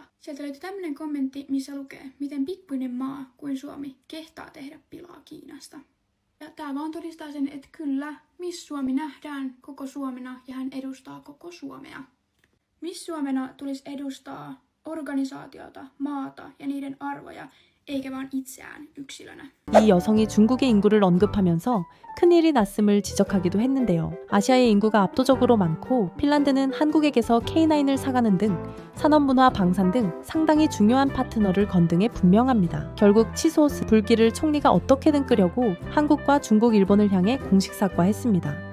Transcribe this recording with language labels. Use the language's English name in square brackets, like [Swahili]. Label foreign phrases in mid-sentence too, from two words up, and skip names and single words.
[Finnish] Sieltä löytyy tämmöinen kommentti, missä lukee, miten pikkuinen maa kuin Suomi kehtaa tehdä pilaa Kiinasta. Ja tämä vaan todistaa sen, että kyllä, Miss Suomi nähdään koko Suomena ja hän edustaa koko Suomea. Miss Suomena tulisi edustaa organisaatiota, maata ja niiden arvoja, eikä vaan itseään yksilönä. [Korean] 이 여성이 중국의 인구를 언급하면서 큰일이 났음을 지적하기도 했는데요. 아시아의 인구가 압도적으로 많고 핀란드는 한국에게서 K9을 사가는 등 산업문화 방산 등 상당히 중요한 파트너를 건등에 분명합니다. 결국 치소스 불길을 총리가 어떻게든 끄려고 한국과 중국, 일본을 향해 공식 사과했습니다.